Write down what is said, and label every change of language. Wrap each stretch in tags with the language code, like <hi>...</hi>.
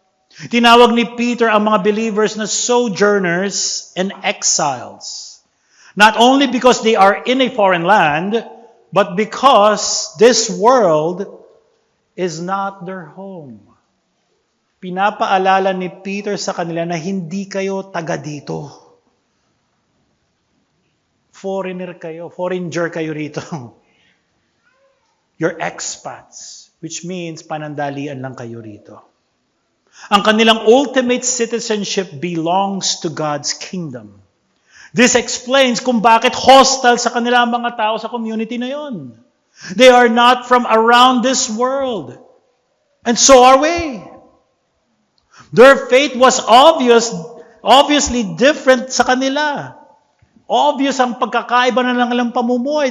<tl>Tinawag ni Peter ang mga believers na</tl> <en>sojourners and exiles. Not only because they are in a foreign land, but because this world is not their home.</en> <tl>Pinapaalala ni Peter sa kanila na hindi kayo taga dito. Foreigner kayo rito.</tl> <en>You're expats, which means</en> <tl>panandalian lang kayo rito. Ang kanilang</tl> <en>ultimate citizenship belongs to God's kingdom. This explains</en> <tl>kung bakit hostile sa kanila ang mga tao sa community na yon.</tl> <en>They are not from around this world. And so are we. Their faith was obviously different</en> <tl>sa kanila. Obvious ang pagkakaiba na lang pamumuhay.</tl>